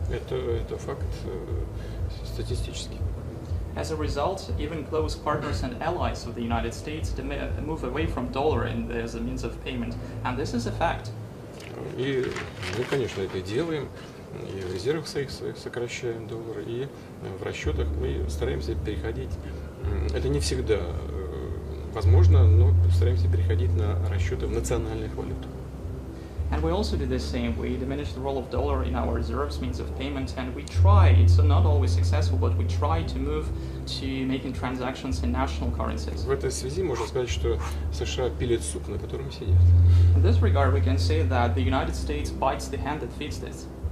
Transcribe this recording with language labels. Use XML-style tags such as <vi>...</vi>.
<ru>Это факт статистический.</ru> <en>As a result, even close partners and allies of the United States move away from dollar as a means of payment, and this is a fact.</en> <ru>И мы, конечно, это делаем. И в резервах своих сокращаем доллар, и в расчетах мы стараемся переходить. Это не всегда возможно, но стараемся переходить на расчеты в национальных валютах.</ru> <en>And we also do the same. We diminish the role of dollar in our reserves, means of payment, and we try, it's not always successful, but we try to move to making transactions in national currencies.</en> <ru>В этой связи можно сказать, что США пилит сук, на котором сидят.</ru> <en>In this regard, we can say that the United States bites the hand that feeds this.</en>